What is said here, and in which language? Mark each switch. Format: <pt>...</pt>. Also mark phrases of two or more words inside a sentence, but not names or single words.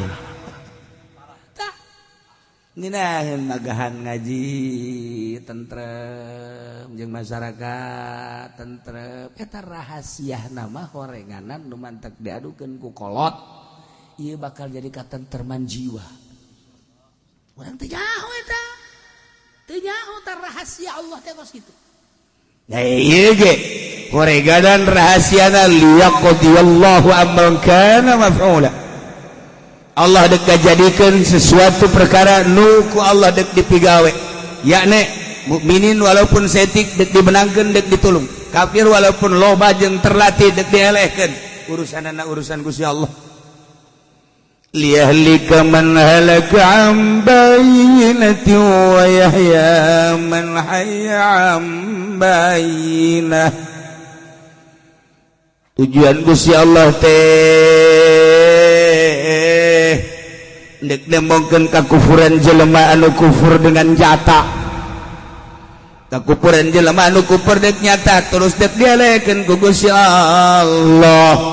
<su>ninaheun magahan ngaji tentrem jeung masyarakat tentrem eta rahasiana mah horenganan nu mantek diadukeun ku kolot ieu bakal jadi katentreman jiwa urang teu nyaho eta teu nyaho tah rahasia Allah teh kos kitu nah ieu ge horenganan rahasiana</su> <ar>ليقضي الله أمرا كان مفعولا</ar> <su>Allah dek jadikeun sesuatu perkara nu ku Allah dek dipigawe yakni mukminin walaupun setik dek dimenangkeun dek ditulung, kafir walaupun loba jeung terlatih dek dielehkeun. Urusanana urusan Gusti Allah.</su> <ar>ليهلك من هلك عن بينة ويحيى من حي عن بينة.</ar> <su>Tujuan Gusti Allah teh dek nemongkeun kakufuran jelema anu kufur dengan nyata. Kakufuran jelema anu kufur dek nyata terus dek dielehkeun ku Gusti Allah.</su>